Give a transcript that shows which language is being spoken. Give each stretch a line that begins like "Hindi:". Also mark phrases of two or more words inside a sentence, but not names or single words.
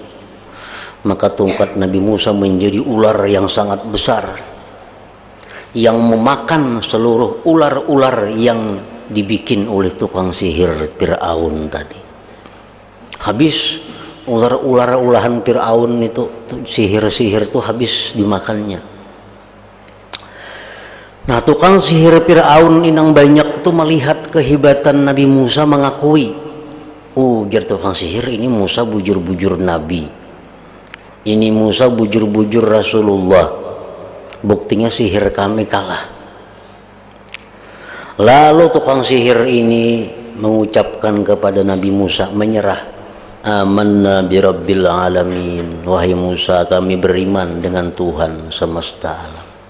Indonesian: Maka tongkat Nabi Musa menjadi ular yang sangat besar, yang memakan seluruh ular-ular yang dibikin oleh tukang sihir Fir'aun tadi.
Banjar: Habis ular-ulahan Fir'aun itu, sihir-sihir itu habis dimakannya. Nah, tukang sihir Fir'aun inang banyak itu melihat kehebatan Nabi Musa, mengakui, ujar tukang sihir, ini Musa bujur-bujur Nabi, ini Musa bujur-bujur Rasulullah.
Indonesian: Buktinya sihir kami kalah. Lalu tukang sihir ini mengucapkan kepada Nabi Musa, menyerah.
Arabic: آمنا برب العالمين.
Indonesian: Wahai Musa, kami beriman dengan Tuhan semesta alam.